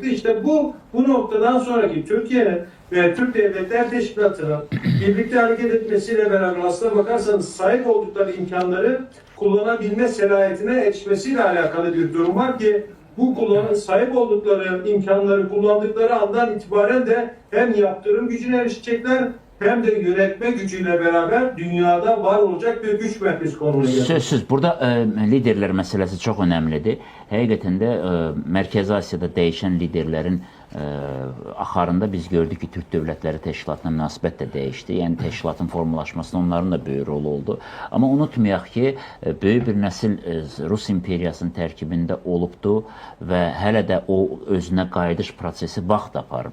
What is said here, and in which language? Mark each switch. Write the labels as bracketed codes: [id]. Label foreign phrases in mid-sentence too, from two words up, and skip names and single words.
[tr] İşte bu noktadan sonraki Türkiye'nin ve Türk Devletler Teşkilatı'nın birlikte hareket etmesiyle beraber aslına bakarsanız sahip oldukları imkanları kullanabilme selahiyetine erişmesiyle alakalı bir durum var ki bu sahip oldukları imkanları kullandıkları andan itibaren de hem yaptırım gücüne erişecekler hem de yönetme gücüyle beraber dünyada var olacak bir güç merkezi konumuna gelecek. [az] Sözsüz. [tr] Burada liderler meselesi çok önemlidir. [az] Həqiqətən də Mərkəzi Asiyada dəyişən liderlərin axarında biz gördük ki, Türk Dövlətləri Təşkilatına münasibət də dəyişdi. Yəni təşkilatın formalaşmasında onların da böyük rolu oldu. Amma unutmayaq ki, böyük bir nəsil Rus imperiyasının tərkibində olubdu və hələ də o özünə qayıdış prosesi vaxt aparır.